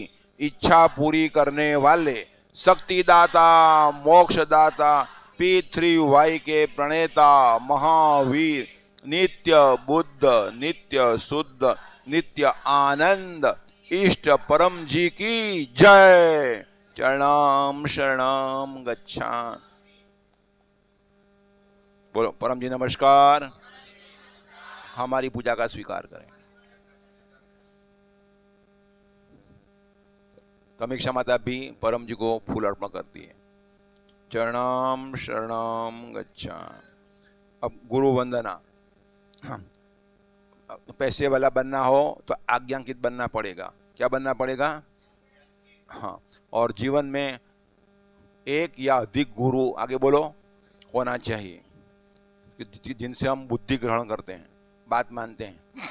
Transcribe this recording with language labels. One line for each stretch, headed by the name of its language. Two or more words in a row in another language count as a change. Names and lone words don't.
Hindi: इच्छा पूरी करने वाले, शक्तिदाता, मोक्षदाता, P3Y के प्रणेता, महावीर, नित्य बुद्ध, नित्य शुद्ध, नित्य आनंद, इष्ट परम जी की जय।
Sanskrit: चरणम शरणम गच्छामि।
Hindi: बोलो परम जी नमस्कार। हमारी पूजा का स्वीकार करें। तमीक्षा माता भी परम जी को फूल अर्पण करती है।
Sanskrit: चरणम शरणम गच्छामि।
Hindi: अब गुरु वंदना। हाँ, पैसे वाला बनना हो तो आज्ञांकित बनना पड़ेगा। क्या बनना पड़ेगा? हाँ, और जीवन में एक या अधिक गुरु, आगे बोलो, होना चाहिए जिनसे हम बुद्धि ग्रहण करते हैं, बात मानते हैं।